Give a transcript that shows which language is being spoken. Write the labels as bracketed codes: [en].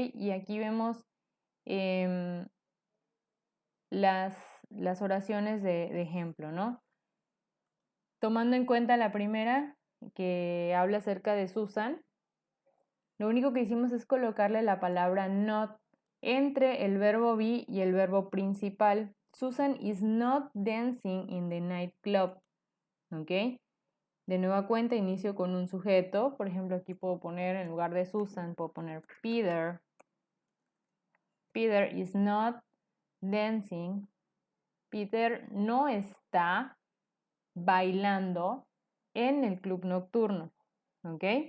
[es] Y aquí vemos em, las oraciones de ejemplo, ¿no? Tomando en cuenta la primera, que habla acerca de Susan, lo único que hicimos es colocarle la palabra not entre el verbo be y el verbo principal. [en] Susan is not dancing in the nightclub. ¿Ok? [es] De nueva cuenta inicio con un sujeto. Por ejemplo, aquí puedo poner, en lugar de Susan, puedo poner Peter. [en] Peter is not dancing. [es] Peter no está bailando en el club nocturno. ¿Ok?